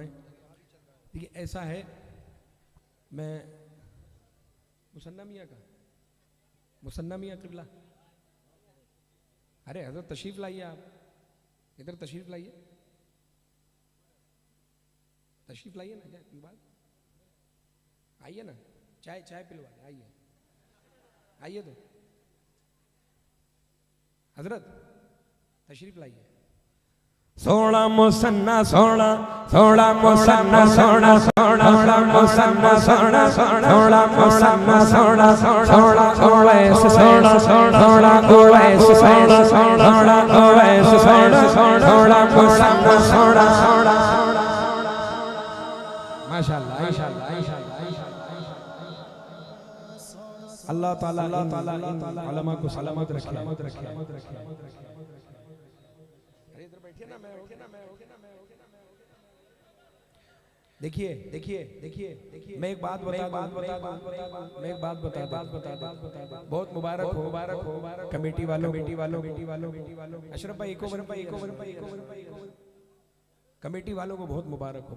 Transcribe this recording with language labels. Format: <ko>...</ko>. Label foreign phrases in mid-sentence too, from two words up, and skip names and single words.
<hi>देखिए ऐसा है, मैं मुसन्ना मियाँ का, मुसन्ना मियाँ किबला, अरे हजरत तशरीफ लाइए, आप इधर तशरीफ लाइए, तशरीफ लाइए ना, क्या बात, आइए ना, चाय चाय पिलवा दें, आइए आइए तो हजरत तशरीफ लाइए। सोना मुसन्ना सोना सोना मुसन्ना सोना सोना मुसन्ना सोना सोना मुसन्ना सोना सोना ओवैस सोना सोना ओवैस सोना सोना ओवैस सोना सोना मुसन्ना सोना सोना। माशाअल्लाह माशाअल्लाह अल्लाह ताला इन उलमा को सलामत रखे। देखिए देखिए देखिए देखिए, मैं एक बात बता दूं, बहुत मुबारक हो कमेटी वालों अशरफ भाई कमेटी वालों को बहुत मुबारक हो।</hi>